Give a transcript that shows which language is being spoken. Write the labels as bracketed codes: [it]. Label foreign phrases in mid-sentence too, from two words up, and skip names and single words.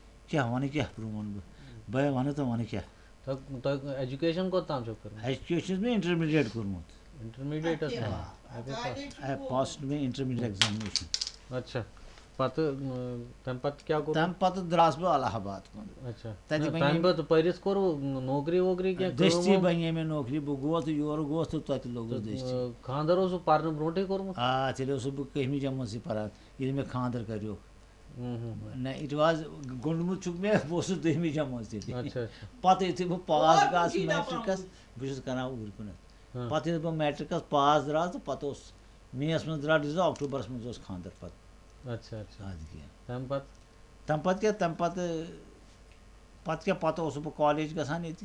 [ks] کیا ون کیا ون بہ ون تو ون کیا ایجوکیشن کوتام چھو کرمت ایجوکیشن میں انٹرمیڈیٹ کوٚرمُت انٹرمیڈیٹس [en] passed in intermediate examination [ks] اچھا پتہٕ تمہِ پتہٕ کیٛاہ کوٚر تمہِ پتہٕ درٛاس بہٕ الہ آباد کُن اچھا تتہِ تمہِ پتہٕ پٔرِتھ کوٚروٕ نوکری ووکری کینٛہہ دٔستی بنے مےٚ نوکری بہٕ گوس تہٕ یورٕ گوس تہٕ تتہِ لوٚگُس دٔستی خانٛدر اوسوٕ پرنہٕ برونٛٹھٕے کوٚرمُت تیٚلہِ اوسُس بہٕ کٔہمہِ جمٲژٕے پران ییٚلہِ مےٚ خانٛدر کریوکھ نہ اِٹ واز گوٚنٛڈمُت چھُکھ مےٚ بہٕ اوسُس دٔہمہِ جمٲژ تیٚلہِ پتہٕ یُتھُے بہٕ پاس گژھ میٹرکس بہٕ چھُس کران اوٗرۍ کُنتھ پتہٕ ییٚلہِ بہٕ میٹرکس پاس درٛاس تہٕ پتہٕ اوس مے یس منٛز درٛاو رِزلٹ اکٹوبرس منٛز اوس خانٛدر پتہٕ اچھا اچھا ادٕ کیٛاہ تمہِ پتہٕ تمہِ پتہٕ کیٛاہ تمہِ پتہٕ کیٛاہ پتہٕ اوسُس بہٕ کالیج گژھان ییٚتہِ